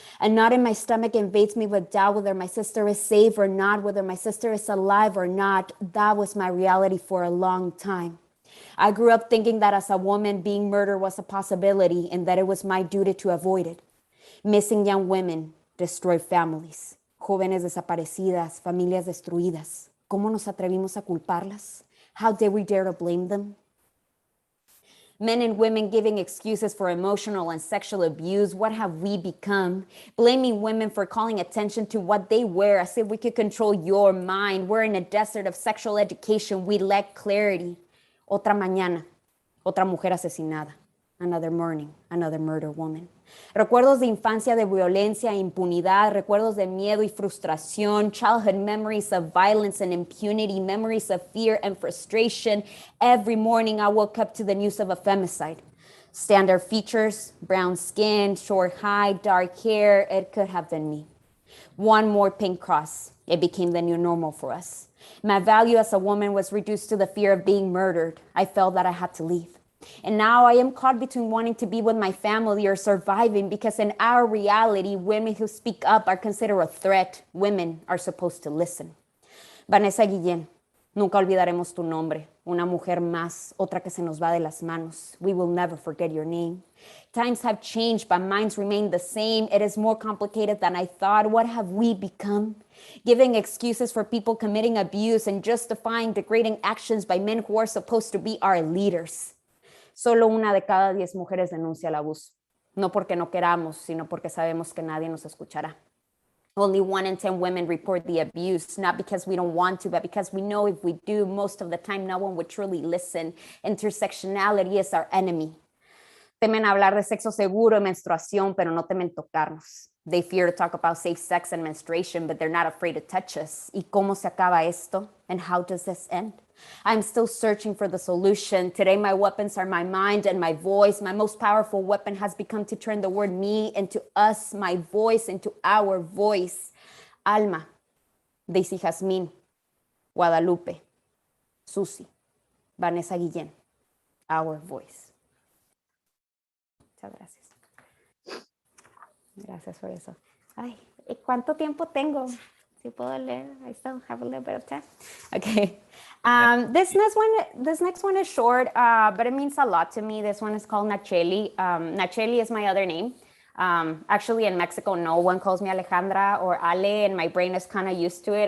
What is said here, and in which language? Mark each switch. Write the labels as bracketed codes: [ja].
[en] A knot in my stomach invades me with doubt whether my sister is safe or not, whether my sister is alive or not. That was my reality for a long time. I grew up thinking that as a woman, being murdered was a possibility and that it was my duty to avoid it. Missing young women destroy families. [es] Jóvenes desaparecidas, familias destruidas. ¿Cómo nos atrevimos a culparlas? [en] How dare we dare to blame them? Men and women giving excuses for emotional and sexual abuse. What have we become? Blaming women for calling attention to what they wear as if we could control your mind. We're in a desert of sexual education. We lack clarity. [es] Otra mañana, otra mujer asesinada. [en] Another morning, another murder woman. [es] Recuerdos de infancia de violencia e impunidad, recuerdos de miedo y frustración, [en] childhood memories of violence and impunity, memories of fear and frustration. Every morning I woke up to the news of a femicide. Standard features, brown skin, short height, dark hair, it could have been me. One more pink cross, it became the new normal for us. My value as a woman was reduced to the fear of being murdered. I felt that I had to leave. And now I am caught between wanting to be with my family or surviving, because in our reality, women who speak up are considered a threat. Women are supposed to listen. [es] Vanessa Guillén, nunca olvidaremos tu nombre. Una mujer más, otra que se nos va de las manos. [en] We will never forget your name. Times have changed, but minds remain the same. It is more complicated than I thought. What have we become? Giving excuses for people committing abuse and justifying degrading actions by men who are supposed to be our leaders. [es] Solo una de cada 10 mujeres denuncia el abuso. No porque no queramos, sino porque sabemos que nadie nos escuchará. [en] Only 1 in 10 women report the abuse, not because we don't want to, but because we know if we do, most of the time no one would truly listen. Intersectionality is our enemy. [es] Temen hablar de sexo seguro y menstruación, pero no temen tocarnos. [en] They fear to talk about safe sex and menstruation, but they're not afraid to touch us. [es] ¿Y cómo se acaba esto? [en] And how does this end? I'm still searching for the solution. Today, my weapons are my mind and my voice. My most powerful weapon has become to turn the word me into us, my voice into our voice. [es] Alma, Daisy Jazmín, Guadalupe, Susi, Vanessa Guillén, [en] our voice. [es] Muchas gracias. Gracias por eso. Ay, ¿y cuánto tiempo tengo? Si puedo leer, [en] I still have a little bit of time. Okay. This next one is short, but it means a lot to me. This one is called Nacheli. Nacheli is my other name. Actually, in Mexico, no one calls me Alejandra or Ale, and my brain is kind of used to it.